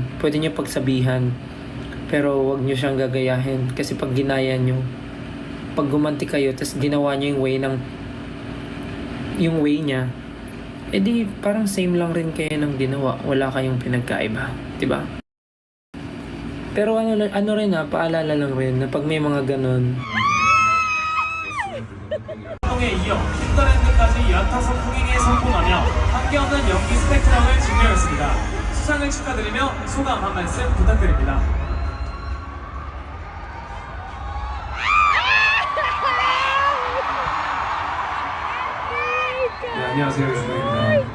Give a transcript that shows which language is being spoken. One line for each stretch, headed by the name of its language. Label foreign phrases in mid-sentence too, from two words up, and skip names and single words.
Filipino: Pwede niyo pagsabihan, pero huwag niyo siyang gagayahin kasi pag ginaya niyo, pag gumanti kayo, tapos ginawa niyo yung way niya, edi parang same lang rin kayo ng ginawa. Wala kayong pinagkaiba, di ba? Pero ano rin paalala lang rin na pag may mga ganon,
Korean: 에 이어 핀더랜드까지 연타석 통행에 성공하며 함께 없는 연기 스펙트럼을 증명했습니다. 수상을 축하드리며 소감 한 말씀 부탁드립니다. 네, 안녕하세요, 유승입니다.